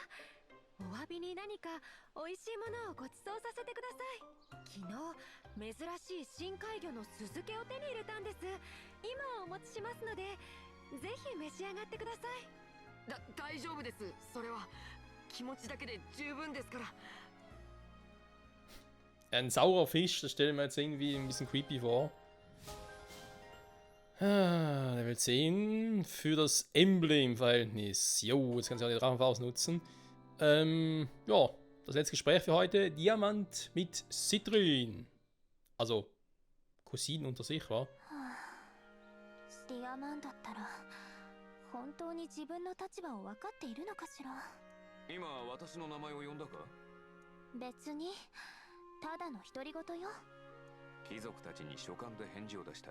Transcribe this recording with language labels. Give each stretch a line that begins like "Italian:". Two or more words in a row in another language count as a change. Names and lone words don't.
Japanese: お詫びに何か美味しいものをご馳走させてください。昨日珍しい深海魚の酢漬けを手に入れたんです。今お持ちしますので、ぜひ召し上がってください。大丈夫です。それは気持ちだけで十分ですから。
German: Ein saurer Fisch, das stelle ich mir jetzt irgendwie ein bisschen creepy vor. Level 10 für das Emblem-Verhältnis. Jo, jetzt kannst du auch die Drachenfaust nutzen. Ja, das letzte Gespräch für heute. Diamant mit Citrin. Also, Cousinen unter sich, wa?
Japanese: ディアマンだったら本当に自分の立場を分かっているのかしら。今私の名前を呼んだか？別にただの独り言よ。貴族たちに書簡で返事を出した。